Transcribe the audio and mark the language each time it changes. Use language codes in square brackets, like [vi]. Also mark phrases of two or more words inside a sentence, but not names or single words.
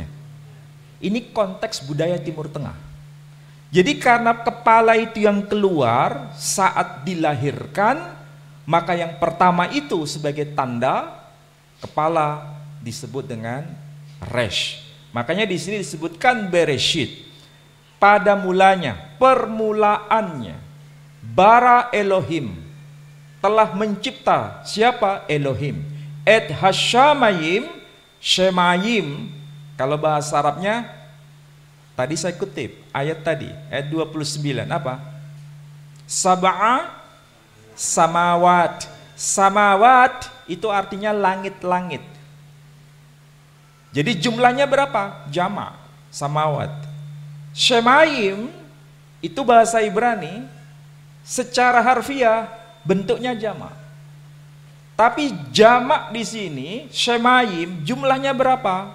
[id] Ini konteks budaya Timur Tengah. Jadi karena kepala itu yang keluar saat dilahirkan, maka yang pertama itu sebagai tanda kepala disebut dengan Resh. Makanya di sini disebutkan Bereshit. Pada mulanya, permulaannya, [he] בָּרָא אֱלֹהִים, [id] telah mencipta. Siapa? Elohim. [he] אֶת הַשָּׁמַיִם, שָׁמַיִם. [id] Kalau bahasa Arabnya, tadi saya kutip ayat tadi, ayat 29, apa? [ar] سبع سماوات. [id] Samawat itu artinya langit-langit. Jadi jumlahnya berapa? Jama', samawat. Shemayim itu bahasa Ibrani, secara harfiah bentuknya jama'. Tapi jama' di sini, shemayim, jumlahnya berapa?